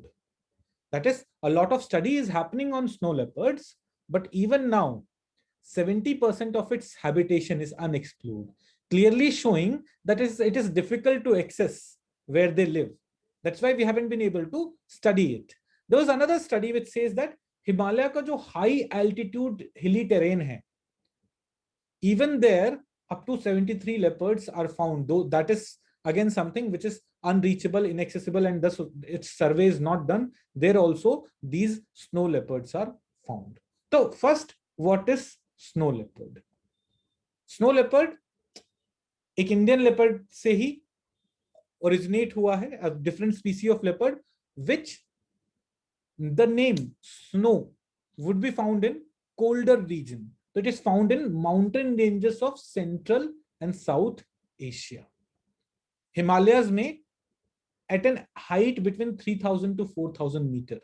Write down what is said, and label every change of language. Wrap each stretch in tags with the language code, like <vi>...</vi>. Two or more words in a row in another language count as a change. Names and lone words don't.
<en>That is, a lot of study is happening on snow leopards, but even now, 70% of its habitation is unexplored, clearly showing that it is difficult to access where they live. That's why we haven't been able to study it. There was another study which says that Himalaya</en> <hi>का जो</hi> <en>high altitude hilly terrain hai, even there up to 73 leopards are found, though that is again something which is unreachable, inaccessible, and thus its survey is not done. There also these snow leopards are found. So first, what is snow leopard? Snow leopard</en> <hi>एक</hi> <en>Indian leopard</en> <hi>से ही ओरिजिनेट हुआ है,</hi> <en>a different species of leopard which the name snow would be found in colder region. So it is found in mountain ranges of Central and South Asia. Himalayas में at an height between 3000 to 4000 meter.</en>